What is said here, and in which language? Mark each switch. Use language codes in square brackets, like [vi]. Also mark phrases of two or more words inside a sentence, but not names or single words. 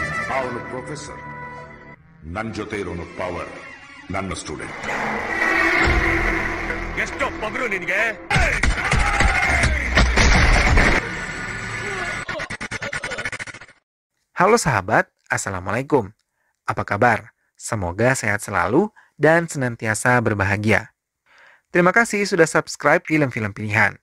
[kn] ಅವನು ಪ್ರೊಫೆಸರ್. ನನ್ನ ಜೊತೆ ಇರೋನು ಪವರ್, ನನ್ನ ಸ್ಟೂಡೆಂಟ್. ಎಷ್ಟೋ ಪವರು ನಿನಗೆ? [id] Halo sahabat, Assalamualaikum. Apa kabar? Semoga sehat selalu dan senantiasa berbahagia. Terima kasih sudah subscribe film-film pilihan.